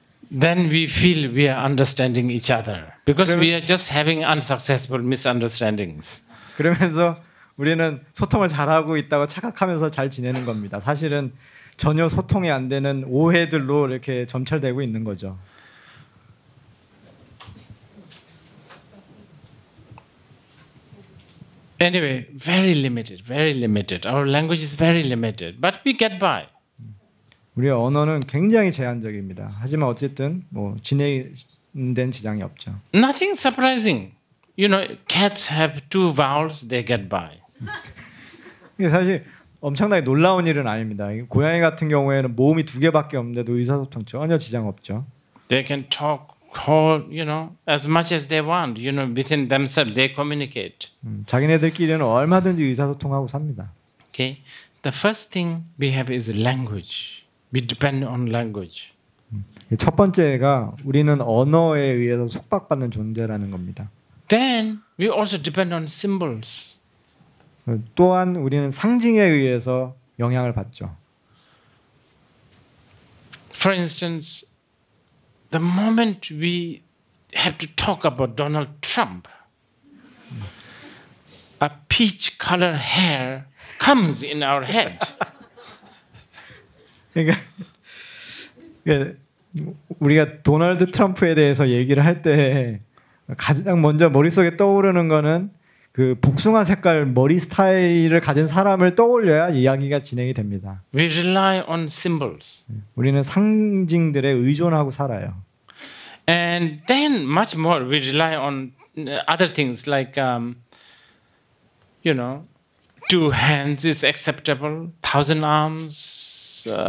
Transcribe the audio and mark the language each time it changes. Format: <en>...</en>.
<en>Then we feel we are understanding each other because we are just having unsuccessful misunderstandings.</en> <ko>그러면서 우리는 소통을 잘하고 있다고 착각하면서 잘 지내는 겁니다. 사실은 전혀 소통이 안 되는 오해들로 이렇게 점철되고 있는 거죠.</ko> <en>Anyway, very limited. Our language is very limited, but we get by.</en> <ko>우리의 언어는 굉장히 제한적입니다. 하지만 어쨌든 뭐 진행된 지장이 없죠.</ko> <en>Nothing surprising. You know, cats have 2 vowels, they get by.</en> <ko>이게 사실 엄청나게 놀라운 일은 아닙니다. 고양이 같은 경우에는 모음이 2개밖에 없는데도 의사소통 전혀 지장 없죠.</ko> <en>They can talk call, as much as they want, within themselves they communicate.</en> <ko>자기네들끼리는 얼마든지 의사소통하고 삽니다.</ko> <en>Okay, the first thing we have is language. We depend on language.</en> <ko>첫 번째가 우리는 언어에 의해서 속박받는 존재라는 겁니다.</ko> <en>Then we also depend on symbols.</en> <ko>또한 우리는 상징에 의해서 영향을 받죠.</ko> <en>For instance, the moment we have to talk about Donald Trump, a peach color hair comes in our head.</en> <ko>그러니까 우리가 도널드 트럼프에 대해서 얘기를 할 때 가장 먼저 머릿속에 떠오르는 거는 그 복숭아 색깔 머리 스타일을 가진 사람을 떠올려야 이야기가 진행이 됩니다.</ko> <en>We rely on symbols.</en> <ko>우리는 상징들에 의존하고 살아요.</ko> <en>And then much more we rely on other things like, two hands is acceptable, 1,000 arms.</en>